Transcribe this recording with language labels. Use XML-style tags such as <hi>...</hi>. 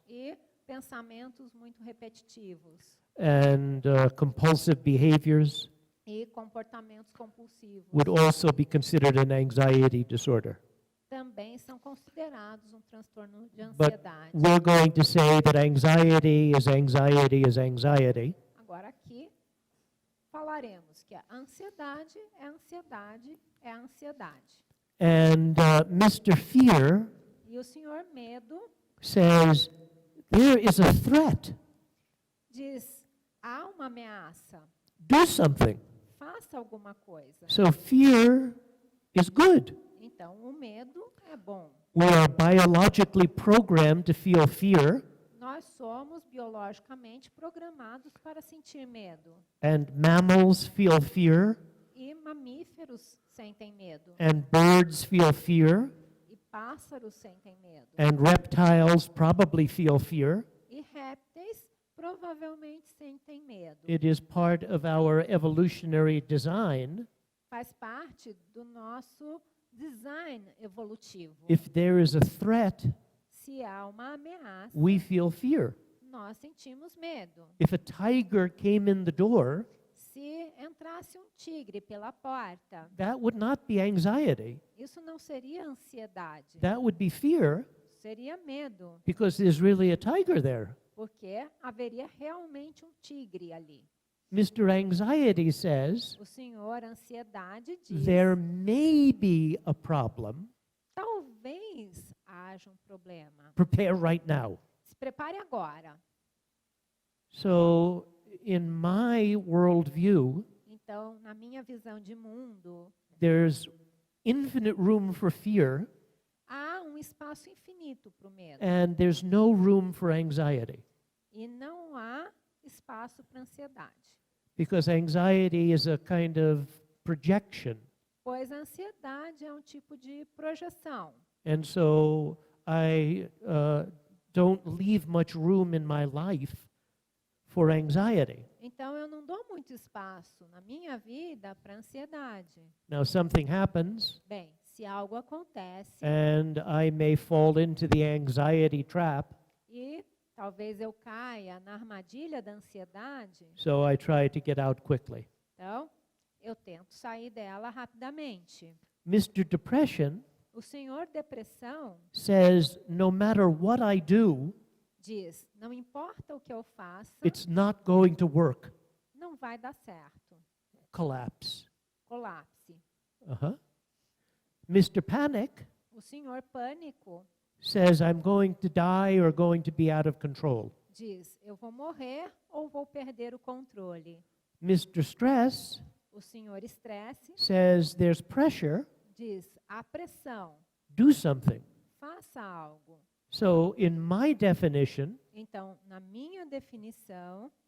<pt>e pensamentos muito repetitivos</pt> <en>and compulsive behaviors</en> <pt>e comportamentos compulsivos.</pt> <en>would also be considered an anxiety disorder.</en> <pt>Também são considerados um transtorno de</pt> <en>But</en> <pt>ansiedade.</pt> <en>we're going to say that anxiety is anxiety is anxiety.</en> <pt>Agora aqui falaremos que a ansiedade é ansiedade é ansiedade.</pt> <en>And Mr. Fear</en> <pt>E o senhor Medo</pt> <en>says there is a threat.</en> <pt>diz: há uma ameaça,</pt> <en>Do something.</en> <pt>faça alguma coisa.</pt> <en>So fear is good.</en> <pt>Então, o medo é bom.</pt> <en>We are biologically programmed to feel fear,</en> <pt>Nós somos biologicamente programados para sentir medo.</pt> <en>and mammals feel fear,</en> <pt>E mamíferos sentem medo.</pt> <en>and birds feel fear,</en> <pt>E pássaros sentem medo.</pt> <en>and reptiles probably feel fear.</en> <pt>E répteis provavelmente sentem medo.</pt> <en>It is part of our evolutionary design.</en> <pt>Faz parte do nosso design evolutivo.</pt> <en>If there is a threat,</en> <pt>Se há uma ameaça,</pt> <en>we feel fear.</en> <pt>nós sentimos medo.</pt> <en>If a tiger came in the door,</en> <pt>Se entrasse um tigre pela porta,</pt> <en>that would not be anxiety.</en> <pt>isso não seria ansiedade,</pt> <en>That would be fear</en> <pt>seria medo,</pt> <en>because there's really a tiger there.</en> <pt>porque haveria realmente um tigre ali.</pt> <en>Mr. Anxiety says</en> <pt>O senhor ansiedade diz:</pt> <en>there may be a problem.</en> <pt>talvez haja um problema.</pt> <en>Prepare right now.</en> <pt>Se prepare agora.</pt> <en>So, in my worldview,</en> <pt>Então, na minha visão de mundo,</pt> <en>there's infinite room for fear,</en> <pt>há um espaço infinito para o medo</pt> <en>and there's no room for anxiety.</en> <pt>e não há espaço para ansiedade,</pt> <en>Because anxiety is a kind of projection.</en> <pt>pois a ansiedade é um tipo de projeção.</pt> <en>And so I don't leave much room in my life for anxiety.</en> <pt>Então, eu não dou muito espaço na minha vida para ansiedade.</pt> <en>Now, something happens,</en> <pt>Bem, se algo acontece</pt> <en>and I may fall into the anxiety trap,</en> <pt>e talvez eu caia na armadilha da ansiedade,</pt> <en>so I try to get out quickly.</en> <pt>então eu tento sair dela rapidamente.</pt> <en>Mr. Depression</en> <pt>O senhor depressão</pt> <en>says no matter what I do,</en> <pt>diz: não importa o que eu faça,</pt> <en>it's not going to work.</en> <pt>não vai dar certo.</pt> <en>Collapse.</en> <pt>colapse.</pt> <en>Uh-huh. Mr. Panic</en> <pt>O senhor pânico</pt> <en>says, I'm going to die or going to be out of control.</en> <pt>diz: eu vou morrer ou vou perder o controle.</pt> <en>Mr. Stress</en> <pt>O senhor estresse</pt> <en>says, there's pressure,</en> <pt>diz: há pressão,</pt> <en>do something.</en> <pt>faça algo.</pt> <en>So, in my definition,</en> <pt>Então, na minha definição,</pt>